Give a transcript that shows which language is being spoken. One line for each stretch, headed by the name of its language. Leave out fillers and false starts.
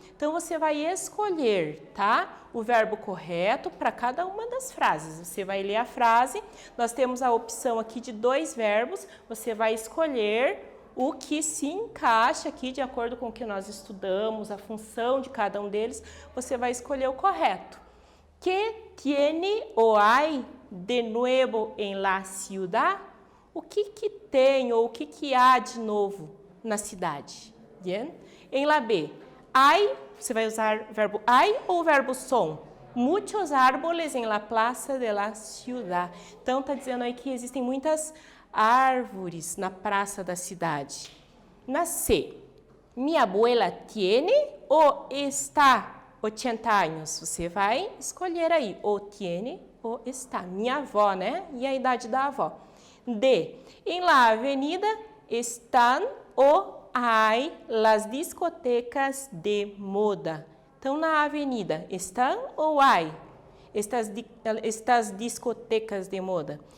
Portuguese: Então, você vai escolher, tá? O verbo correto para cada uma das frases. Você vai ler a frase, nós temos a opção aqui de 2 verbos, você vai escolher o que se encaixa aqui de acordo com o que nós estudamos, a função de cada um deles, você vai escolher o correto.
Spanish: Que tiene o hay de nuevo en la ciudad?
Portuguese: O que tem ou o que há de novo na cidade?
Spanish: Bien?
Portuguese: Em la B, hay, você vai usar o verbo hay ou o verbo son?
Spanish: Muitos árboles em la plaza de la ciudad.
Portuguese: Então, está dizendo aí que existem muitas árvores na praça da cidade. Na C,
Spanish: mi abuela tiene
Portuguese: ou está 80 anos? Você vai escolher aí, ou tiene ou está. Minha avó, né? E a idade da avó.
Spanish: D, em la avenida están ou hay las discotecas de moda.
Portuguese: Então, na avenida, estão ou
Spanish: hay
Portuguese: estas discotecas de moda?